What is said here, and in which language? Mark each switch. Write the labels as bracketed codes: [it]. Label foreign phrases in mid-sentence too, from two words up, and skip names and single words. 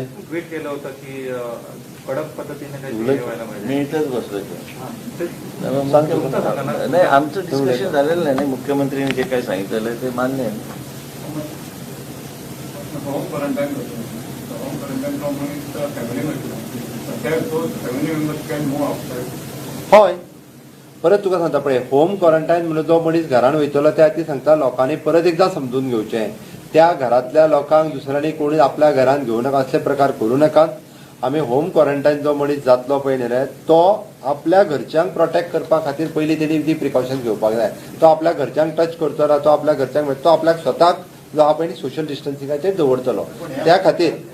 [mr] ट्विट केलं होतं की कडक पद्धतीने काही व्हायला पाहिजे मी इथेच बसलोय नाही आमचं डिस्कशन झालेलं नाही मुख्यमंत्र्यांनी जे काही सांगितलेलं आहे ते मान्य आहे [en] home quarantine home quarantine family members can move outside [kok] होय परत तुका सांगता पळय [en] home quarantine [kok] म्हणून जो मनीस घरान वयतलो त्या खातीर सांगता लोकांनी परत एकदा समजून घेवचें त्या घरातल्या लोकांक दुसऱ्यांनी कोणी आपल्या घरान घेवं नाका असले प्रकार करू नकात आमी [en] home quarantine [kok] जो मनीस जातलो पळय न्ही रे तो आपल्या घरच्यांक प्रोटेक्ट करपा खातीर पयलीं तेणी ती प्रिकॉशन घेवपाक जाय तो आपल्या घरच्यांक टच करतलो तो आपल्या घरच्यांक तो आपल्याक स्वताक जो हा पळय [en] social distancing [kok] दवरतलो त्या खातीर